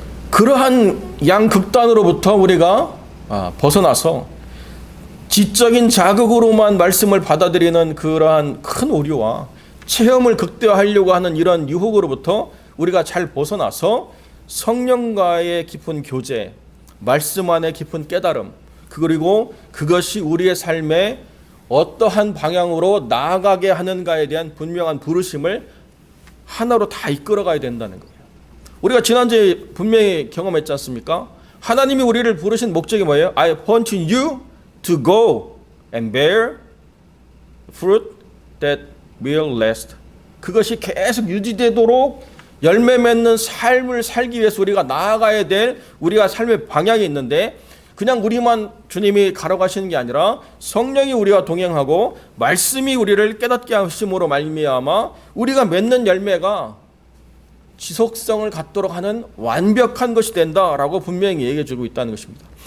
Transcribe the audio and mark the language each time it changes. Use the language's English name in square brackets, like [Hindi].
[Korean] 그러한 양극단으로부터 우리가 벗어나서 지적인 자극으로만 말씀을 받아들이는 그러한 큰 오류와 체험을 극대화하려고 하는 이런 유혹으로부터 우리가 잘 벗어나서 성령과의 깊은 교제, 말씀 안의 깊은 깨달음, 그리고 그것이 우리의 삶에 어떠한 방향으로 나아가게 하는가에 대한 분명한 부르심을 하나로 다 이끌어가야 된다는 거예요. 우리가 지난주에 분명히 경험했지 않습니까? 하나님이 우리를 부르신 목적이 뭐예요? [English] I want you to go and bear fruit that will last. [Korean] 그것이 계속 유지되도록 열매 맺는 삶을 살기 위해서 우리가 나아가야 될 우리가 삶의 방향이 있는데, 그냥 우리만 주님이 가라고 하시는 게 아니라 성령이 우리와 동행하고 말씀이 우리를 깨닫게 하심으로 말미암아 우리가 맺는 열매가 지속성을 갖도록 하는 완벽한 것이 된다라고 분명히 얘기해 주고 있다는 것입니다.